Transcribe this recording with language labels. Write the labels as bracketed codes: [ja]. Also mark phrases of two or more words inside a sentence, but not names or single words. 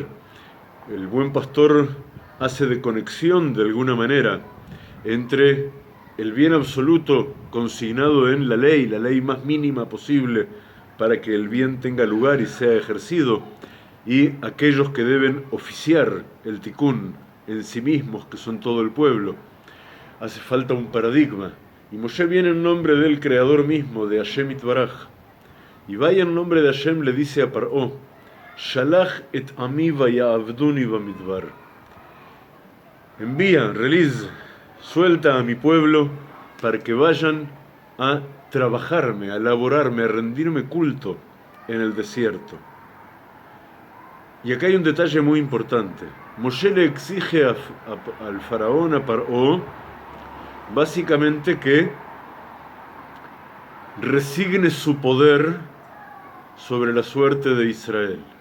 [es] El buen pastor hace de conexión, de alguna manera, entre el bien absoluto consignado en la ley más mínima posible para que el bien tenga lugar y sea ejercido, y aquellos que deben oficiar el tikún en sí mismos, que son todo el pueblo. Hace falta un paradigma. Y Moshe viene en nombre del Creador mismo, de [he] השם יתברך. [es] Y vaya en nombre de Hashem, le dice a Paró: [he] שלח את עמי ויעבדוני במדבר. [es] Envía, release, suelta a mi pueblo para que vayan a trabajarme, a laborarme, a rendirme culto en el desierto. Y acá hay un detalle muy importante. Moshe le exige al faraón, a Paró, básicamente que resigne su poder sobre la suerte de Israel.